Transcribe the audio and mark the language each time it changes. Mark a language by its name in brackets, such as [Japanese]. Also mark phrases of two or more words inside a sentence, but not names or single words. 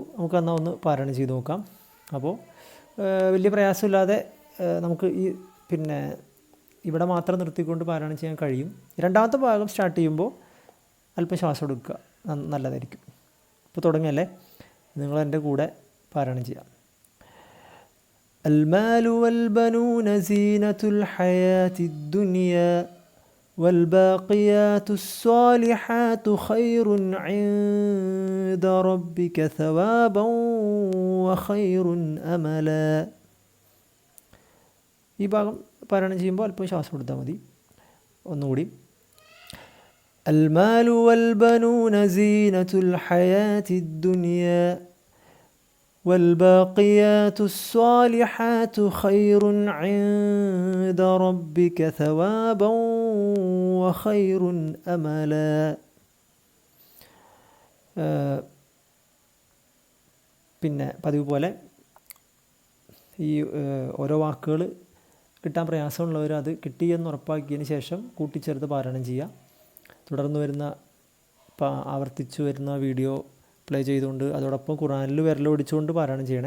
[Malayalam] നമുക്ക് എന്നാൽ ഒന്ന് പാരായണം ചെയ്ത് നോക്കാം. അപ്പോൾ വലിയ പ്രയാസമില്ലാതെ നമുക്ക് ഈ പിന്നെ ഇവിടെ മാത്രം നിർത്തിക്കൊണ്ട് പാരായണം ചെയ്യാൻ കഴിയും. രണ്ടാമത്തെ ഭാഗം സ്റ്റാർട്ട് ചെയ്യുമ്പോൾ അല്പം ശ്വാസം എടുക്കുക, നല്ലതായിരിക്കും. അപ്പോൾ തുടങ്ങിയല്ലേ, നിങ്ങൾ എൻ്റെ കൂടെ പാരായണം ചെയ്യാം. [Arabic] المال والبنون زينة الحياة الدنيا والباقيات الصالحات خير عند ربك ثوابا وخير أملا. [Malayalam] ഈ ഭാഗം പാരായണം ചെയ്യുമ്പോൾ അല്പം ശ്വാസം എടുത്താൽ മതി. ഒന്നുകൂടി. [Arabic] المال والبنون زينة الحياة الدنيا والباقيات الصالحات خير عند ربك ثوابا وخير أملا. [Malayalam] പിന്നെ പതിവ് പോലെ ഈ ഓരോ വാക്കുകൾ കിട്ടാൻ പ്രയാസമുള്ളവർ അത് കിട്ടിയെന്ന് ഉറപ്പാക്കിയതിന് ശേഷം കൂട്ടിച്ചേർത്ത് പാരായണം ചെയ്യുക. തുടർന്ന് വരുന്ന ആവർത്തിച്ചു വരുന്ന വീഡിയോ പ്ലേ ചെയ്തുകൊണ്ട് അതോടൊപ്പം ഖുറാനിൽ വിരലോടിച്ചുകൊണ്ട് പാരായണം ചെയ്യണേ.